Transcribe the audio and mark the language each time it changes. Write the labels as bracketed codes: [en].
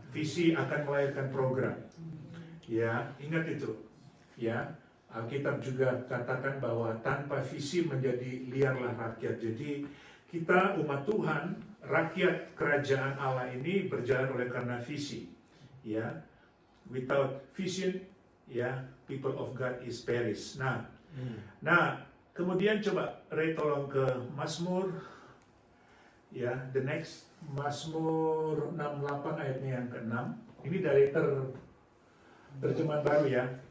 [id] Visi akan melahirkan program. Ya, ingat itu. Ya, Alkitab juga katakan bahwa tanpa visi menjadi liarlah rakyat. Jadi kita umat Tuhan, rakyat kerajaan Allah ini berjalan oleh karena visi. [en] Ya, without vision, [id] ya, [en] people of God is perish. [id] Nah, kemudian coba Ray tolong ke Mazmur, ya, [en] the next [id] Mazmur 68 ayatnya yang ke-6. Ini dari terjemahan baru, ya.